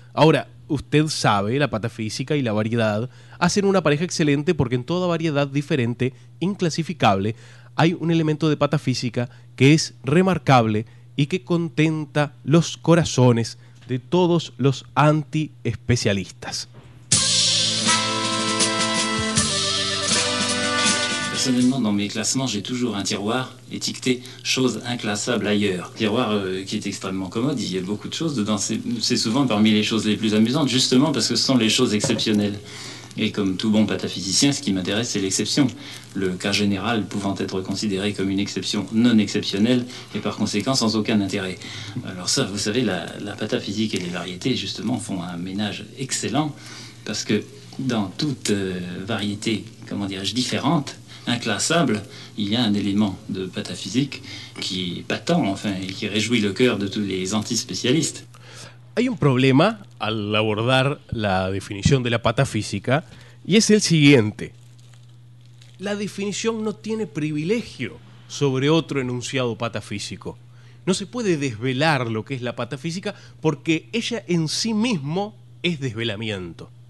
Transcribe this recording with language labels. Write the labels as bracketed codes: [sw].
[es] Ahora, usted sabe, la patafísica y la variedad hacen una pareja excelente porque en toda variedad diferente, inclasificable, hay un elemento de patafísica que es remarcable y que contenta los corazones de todos los anti-especialistas. [fr] Personnellement, dans mes classements, j'ai toujours un tiroir étiqueté chose inclassable ailleurs. Tiroir qui est extrêmement commode, il y a beaucoup de choses dedans. C'est souvent parmi les choses les plus amusantes, justement parce que ce sont les choses exceptionnelles. Et comme tout bon pataphysicien, ce qui m'intéresse, c'est l'exception. Le cas général pouvant être considéré comme une exception non exceptionnelle et par conséquent sans aucun intérêt. Alors ça, vous savez, la pataphysique et les variétés, justement, font un ménage excellent parce que dans toute variété, comment dirais-je, différente, inclassable, il y a un élément de pataphysique qui est patent, enfin, et qui réjouit le cœur de tous les antispécialistes. [es] Hay un problema al abordar la definición de la patafísica y es el siguiente: la definición no tiene privilegio sobre otro enunciado patafísico. no se puede desvelar lo que es la patafísica porque ella en sí mismo es desvelamiento.